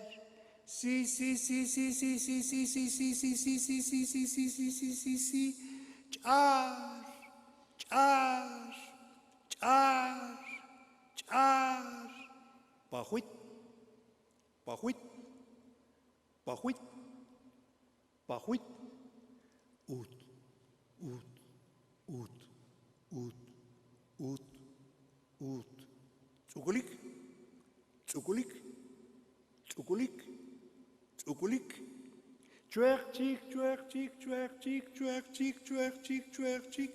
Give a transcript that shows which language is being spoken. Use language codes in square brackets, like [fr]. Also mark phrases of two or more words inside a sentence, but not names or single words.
[es] Sí, sí, sí, sí, sí, sí, sí, sí, sí, sí, sí, sí, sí, sí, sí, sí, sí, sí, sí. Char, char, char, char. Pajuit, pajuit, pajuit, pajuit. Ut, ut, ut, ut, ut, ut. Tsukulik, tsukulik, tsukulik, tsukulik. Chuerchik, chuerchik, chuerchik, chuerchik, chuerchik, chuerchik.